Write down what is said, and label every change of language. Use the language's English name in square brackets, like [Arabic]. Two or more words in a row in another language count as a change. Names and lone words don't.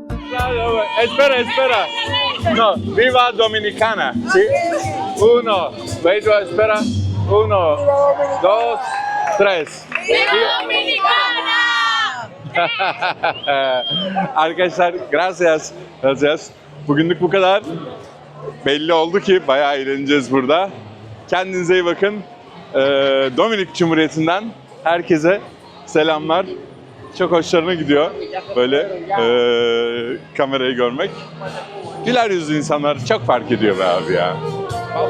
[Spanish] Espera. No, viva Dominicana. ¿Sí? 1, Wait, espera. 1, 2, 3. Arkadaşlar, gracias. Gracias. [Turkish] Bugünlük bu kadar. Belli oldu ki bayağı eğleneceğiz burada. Kendinize iyi bakın. Dominik Cumhuriyeti'nden herkese selamlar. Çok hoşlarına gidiyor böyle kamerayı görmek. Güler yüzlü insanlar çok fark ediyor be abi ya.